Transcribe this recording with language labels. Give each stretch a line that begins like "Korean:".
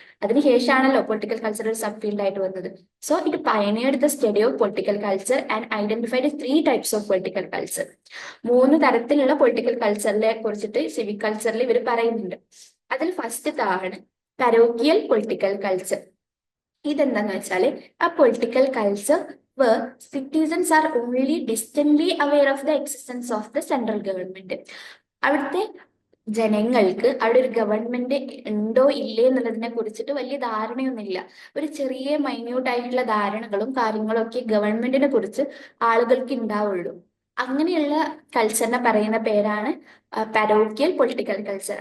Malayalam: അതിനുശേഷമാണല്ലോ political culture ഒരു sub field ആയിട്ട് വന്നത്.
English: So it pioneered the study of political culture and identified 3 types of political culture.
Malayalam: 3 തരത്തിലുള്ള political കൾച്ചറിനെ കുറിച്ചിട്ട് civic കൾച്ചറിൽ ഇവർ പറയുന്നുണ്ട്. അതിൽ ഫസ്റ്റത്താണ് പരോക്കിയൽ പൊളിറ്റിക്കൽ കൾച്ചർ. ഇതെന്താന്ന് വെച്ചാൽ ആ
English: Political culture where citizens are only distantly aware of the existence of the central government.
Malayalam: അവിടുത്തെ ജനങ്ങൾക്ക് അവിടെ ഒരു ഗവൺമെന്റ് ഉണ്ടോ ഇല്ലേ എന്നുള്ളതിനെ കുറിച്ചിട്ട് വലിയ ധാരണയൊന്നുമില്ല. ഒരു ചെറിയ മൈന്യൂട്ട് ആയിട്ടുള്ള ധാരണകളും കാര്യങ്ങളും ഒക്കെ ഗവൺമെന്റിനെ കുറിച്ച് ആളുകൾക്ക് ഉണ്ടാവുള്ളൂ. അങ്ങനെയുള്ള കൾച്ചറിനെ പറയുന്ന പേരാണ് പരോക്കിയൽ പൊളിറ്റിക്കൽ കൾച്ചർ.